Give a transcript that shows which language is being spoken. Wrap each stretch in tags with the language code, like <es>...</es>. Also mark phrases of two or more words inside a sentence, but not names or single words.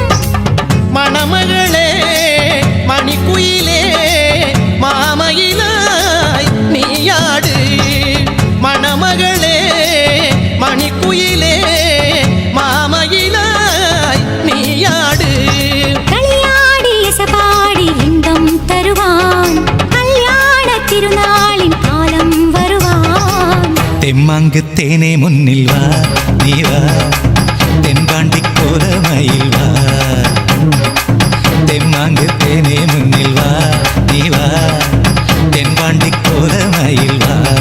<ml>മണമകളെ മണിക്കുയിലേ മാമയിലായി നീയാട്, മണമകളെ മണിക്കുയിലേ മാമയിലായി നീയാട്.</ml> <ta>தெம்மாங்கு தேனே முன்னில் வா நீ வா, தென்பாண்டி கோலமயில் வா. தெம்மாங்கு தேனே முன்னில் வா நீ வா, தென்பாண்டி கோலமயில் வா.</ta>